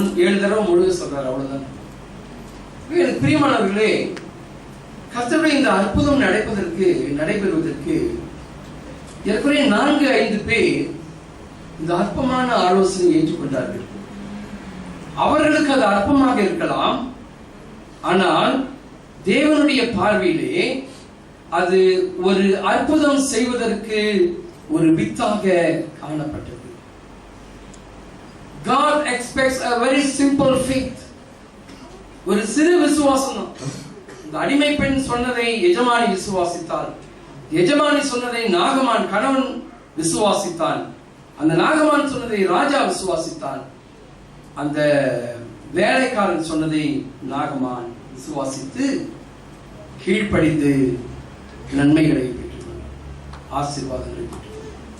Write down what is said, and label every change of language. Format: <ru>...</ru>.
<ta>7 தடவை முழுக சொல்றாரு, அவ்வளவுதானே. எனக்கு பிரியமானவர்களே, கர்த்தருடைய இந்த அற்புதம் நடைபெறுவதற்கு ஏற்கனவே 4-5 பேர் இந்த அற்பமான ஆலோசனை ஏற்றுக்கொண்டார்கள். அவர்களுக்கு அது அற்பமாக இருக்கலாம், ஆனால் தேவனுடைய பார்வையிலே அது ஒரு அற்புதம் செய்வதற்கு ஒரு வித்தாக காணப்பட்டது.</ta> <en>God expects a very simple faith.</en> <ta>ஒரு சிறு விசுவாசம். இந்த அடிமை பெண் சொன்னதை எஜமானி விசுவாசித்தாள். எஜமானி சொன்னதை நாகமான் கணவன் விசுவாசித்தான். அந்த நாகமான் சொன்னதை ராஜா விசுவாசித்தான். அந்த வேலைக்காரன் சொன்னதை நாகமான் விசுவாசித்து கீழ்ப்படிந்து நன்மைகளை பெற்றுக்கொண்டார், ஆசீர்வாதங்களை பெற்றுக்கொண்டார்.</ta>